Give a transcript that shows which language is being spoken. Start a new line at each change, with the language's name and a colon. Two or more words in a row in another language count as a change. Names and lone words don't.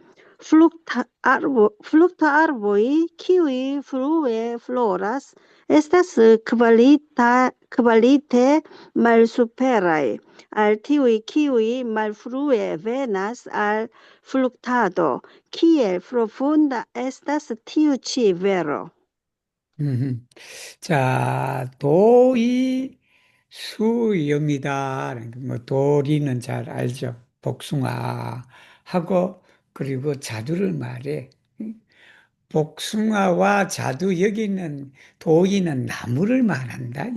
Esperanto: Frukta arboj, kiuj frue floras, estas kvalite malsuperaj al tiuj, kiuj malfrue venas al fruktado. Kiel profunda estas tiu ĉi vero?
Korean: 자, 도이 수염이다. 뭐 도리는 잘 알죠. 복숭아하고 그리고 자두를 말해. 복숭아와 자두 여기는 도이는 나무를 말한다.